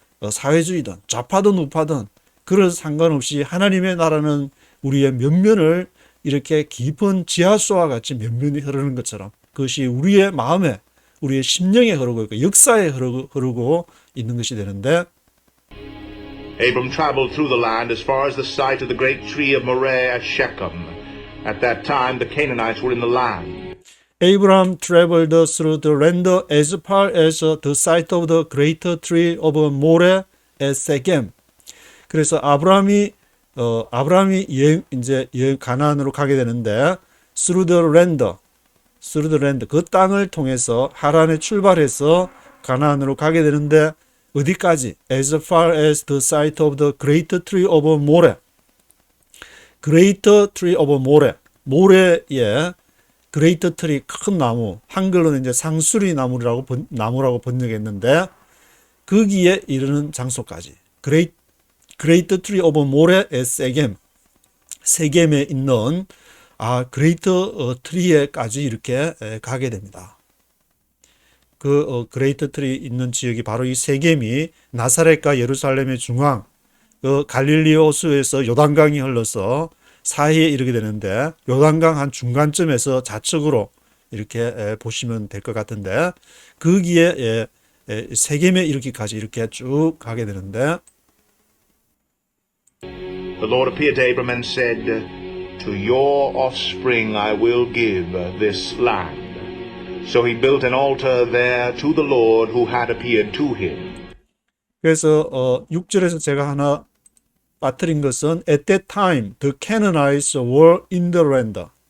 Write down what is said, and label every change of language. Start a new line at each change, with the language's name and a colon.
Korean: 사회주의든 좌파든 우파든 그런 상관없이 하나님의 나라는 우리의 면면을 이렇게 깊은 지하수와 같이 면면이 흐르는 것처럼 그것이 우리의 마음에, 우리의 심령에 흐르고 있고 역사에 흐르고 있는 것이 되는데,
English: Abram traveled through the land as far as the site of the great tree of Moreh at Shechem. At that time, the Canaanites were in the land. Abraham traveled through the land as far as the site of the great tree of Moreh at Shechem.
Korean: 그래서 아브라함이 여행 가나안으로 가게 되는데
English: through the land
Korean: 그 땅을 통해서 하란에 출발해서 가나안으로 가게 되는데 어디까지?
English: as far as the site of the great tree of Moreh. great tree of Moreh.
Korean: 모레의
English: great tree
Korean: 큰 나무, 한글로는 이제 상수리 나무라고 번역했는데 거기에 이르는 장소까지.
English: great tree of Moreh at Shechem.
Korean: 세겜에 있는
English: great tree
Korean: 에까지 이렇게 가게 됩니다. 그
English: great tree
Korean: 있는 지역이 바로 이 세겜이 나사렛과 예루살렘의 중앙, 그 갈릴리 호수에서 요단강이 흘러서 사이에 이르게 되는데 요단강 한 중간쯤에서 좌측으로 이렇게 보시면 될 것 같은데 거기에 세겜에 이르기까지 이렇게 쭉 가게 되는데,
English: The Lord appeared to Abram and said, To your offspring I will give this land. So he built an altar there to the Lord who had appeared to him.
Korean: 그래서 6절에서 제가 하나 빠뜨린 것은
English: at that time the Canaanites were in the land.